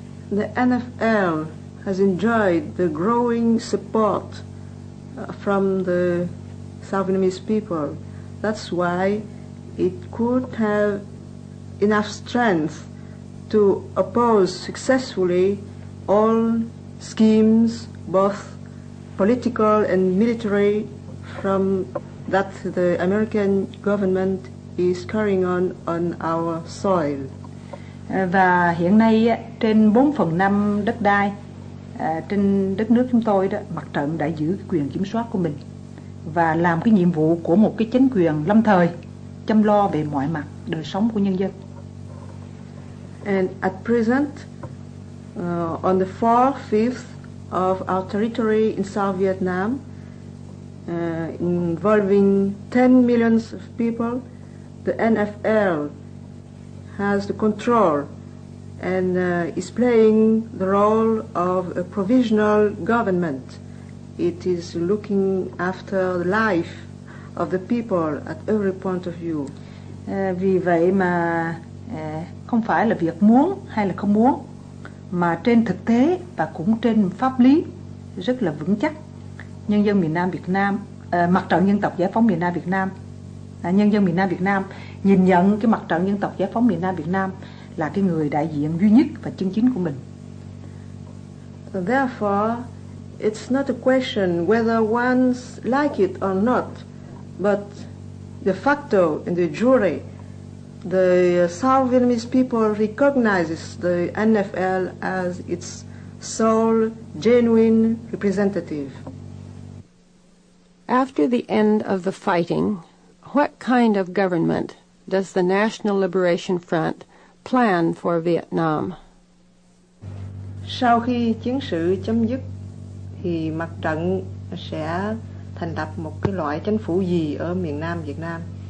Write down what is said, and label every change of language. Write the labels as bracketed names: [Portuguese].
[English] The NFL has enjoyed the growing support from the South Vietnamese people. That's why it could have enough strength to oppose successfully all schemes, both political and military, from that the American government is carrying on our soil. [Vietnamese] Và hiện nay trên 4/5 đất đai trên đất nước chúng tôi đó, mặt trận đã giữ quyền kiểm soát của mình và làm cái nhiệm vụ của một cái chính quyền lâm thời chăm lo về mọi mặt đời sống của nhân dân. [English] And at present, on the 4/5 of our territory in South Vietnam, involving 10 millions of people, the NFL has the control and is playing the role of a provisional government. It is looking after the life of the people at every point of view. [Vietnamese] Vì vậy mà không phải là việc muốn hay là không muốn, mà trên thực tế và cũng trên pháp lý rất là vững chắc. Nhân dân miền Nam Việt Nam, mặt trận dân tộc giải phóng miền Nam Việt Nam, nhân dân miền Nam Việt Nam nhìn nhận cái mặt trận dân tộc giải phóng miền Nam Việt Nam là cái người đại diện duy nhất và chân chính của mình. [English] Therefore, it's not a question whether one's like it or not, but de facto in the jure, the South Vietnamese people recognizes the NFL as its sole, genuine representative. After the end of the fighting, what kind of government does the National Liberation Front plan for Vietnam? [Vietnamese] Sau khi chiến sự chấm dứt, thì mặt trận sẽ thành lập một cái loại chính phủ gì ở miền Nam Việt Nam?